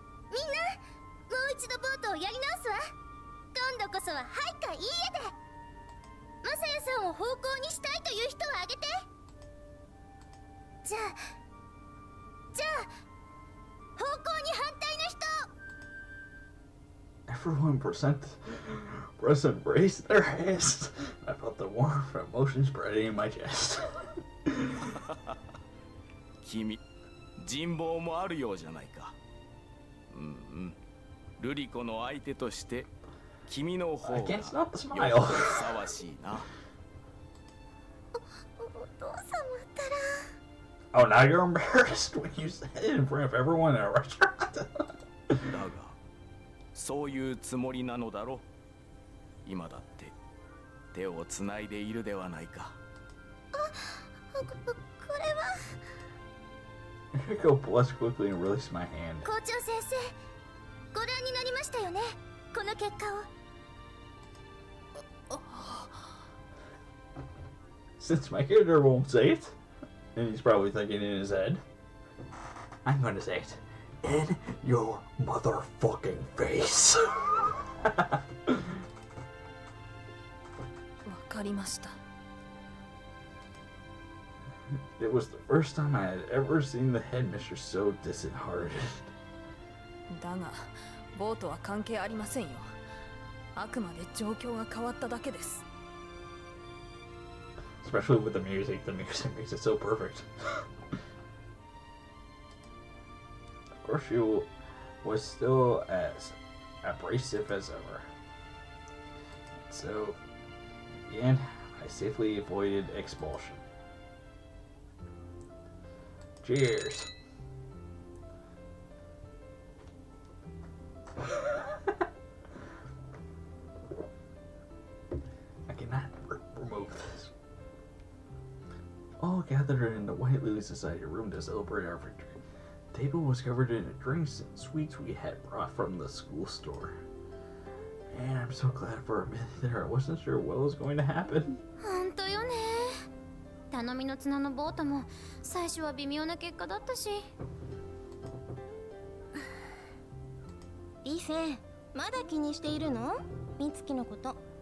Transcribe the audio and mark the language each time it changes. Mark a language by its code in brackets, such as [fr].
[ja] みんな、もう一度ボートをやり直すわ。今度こそははいかいいえで。マサヤさんを方向にしたいという人はあげて。じゃあ方向に反対の人。 [en] Everyone present raised their hands. I felt the warmth of emotion spreading in my chest. [ja] 君、人望もあるようじゃないか。ルリコの相手として君の方が [en] I can't stop the [ja] よっ [en] smile. [ja] ぽどふさわしいな。お父様ったら。 [en] Oh, now you're embarrassed when you said it in front of everyone in a restaurant. [ja] だがそういうつもりなのだろ。今だって手をつないでいるではないか。これは。 [en] Go blush quickly and release my hand. [ja] 校長先生、ご覧になりましたよね、この結果を。 [en] Since my character won't say it, and he's probably thinking in his head, I'm gonna say it in your motherfucking face. [ja] わかりました。 [en] It was the first time I had ever seen the headmistress so disheartened. [ja] だがボートは関係ありませんよ。あくまで状況が変わっただけです。 [en] Especially with the music makes it so perfect. Of course, she was still as abrasive as ever. So, again, I safely avoided expulsion. Cheers. I cannot remove this. All gathered in the White Lily Society room to celebrate our victory. The table was covered in drinks and sweets we had brought from the school store. And I'm so glad for a minute there I wasn't sure what was going to happen. [ja] 本当よね。頼みの綱のボートも最初は微妙な結果だったし。リフェ、まだ気にしているの？ミツキのこと。